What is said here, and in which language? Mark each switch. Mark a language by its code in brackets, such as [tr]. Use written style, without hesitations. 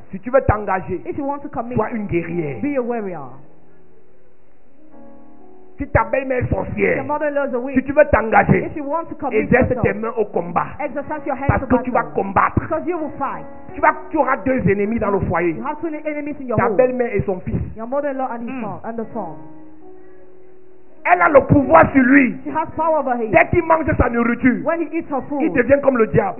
[fr] Si tu veux t'engager, [en] If you want to commit, [fr] sois une guerrière. [en] be a warrior. [fr] Si ta belle-mère est [en] If your [fr] sorcière, [en] mother-in-law is a [fr] si [en] witch, [fr] tu veux t'engager, [en] if you want to commit [fr] exerce tes [en] yourself, [fr] mains au combat. [en] exercise your hands [fr] Parce [en] to [fr] que tu vas [en] battle. [fr] combattre. [en] Because you will fight. [fr] Tu auras 2 ennemis dans le foyer. [en] You have 2 enemies in your [fr] Ta [en] home. [fr] belle-mère et son fils. [en] Your mother-in-law and his son, and the son. [fr] Elle a le pouvoir sur lui. [en] She has power over him. [fr] Dès qu'il mange sa nourriture, [en] When he eats her [fr] il [en] food, [fr] devient comme le diable.